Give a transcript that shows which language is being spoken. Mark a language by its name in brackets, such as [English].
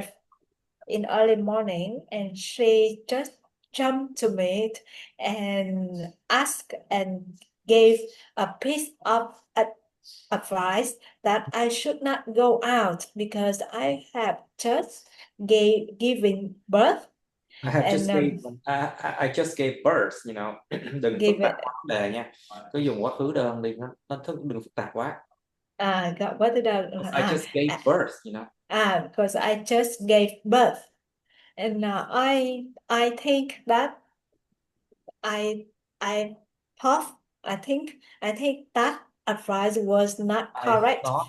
[English] Went in early morning, and she just jumped to me and asked and gave a piece of advice that I should not go out because I have just given birth. I have And just gave I just gave birth, you know. [Vietnamese] Đừng phức tạp quá vấn đề nha. Cứ dùng quá khứ đơn đi, nó đừng phức tạp quá. [English] what did I just gave birth, you know. Because I just gave birth, and I think that I thought I think that advice was not correct.